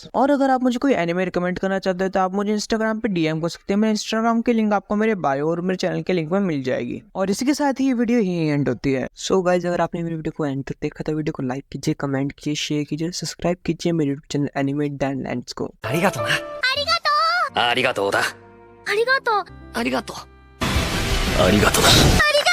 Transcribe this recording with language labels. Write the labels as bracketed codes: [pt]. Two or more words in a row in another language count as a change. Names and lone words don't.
[hi] और अगर आप मुझे कोई एनिमे रिकमेंड करना चाहते हैं तो आप मुझे इंस्टाग्राम पे डीएम कर सकते हैं। मेरे इंस्टाग्राम की लिंक आपको मेरे बायो और मेरे चैनल के लिंक में मिल जाएगी। और इसी के साथ ही ये वीडियो यही एंड होती है। [en] so guys, [hi] अगर आपने मेरी वीडियो को एंड तक देखा तो वीडियो को लाइक कीजिए, कमेंट कीजिए, शेयर कीजिए, सब्सक्राइब कीजिए मेरे [en] YouTube channel [hi] एनिमे डैनलैंड्स को। [ja] ありがとうな。ありがとうありがとうだ。ありがとうありがとう。ありがとう。